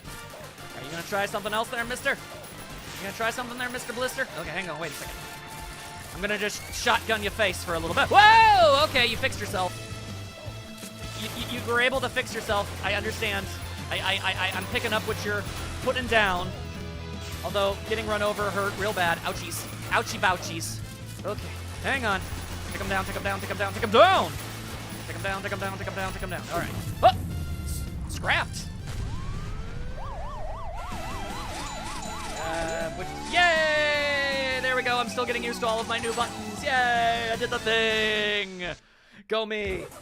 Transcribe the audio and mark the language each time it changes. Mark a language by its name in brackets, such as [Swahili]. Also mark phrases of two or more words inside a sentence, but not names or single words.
[English] Are you gonna try something else there, mister? You gonna try something there, Mr. Blister? Okay, hang on, wait a second. I'm gonna just shotgun your face for a little bit. Whoa! Okay, you fixed yourself. You were able to fix yourself. I understand. I'm picking up what you're putting down. Although, getting run over hurt real bad. Ouchies. Ouchie bouchies. Okay, hang on. Take him down, take him down, take him down, take him down! Take him down, take him down, take him down, take him down. All right. Oh! Scrapped. Yay! There we go. I'm still getting used to all of my new buttons. Yay, I did the thing. Go me.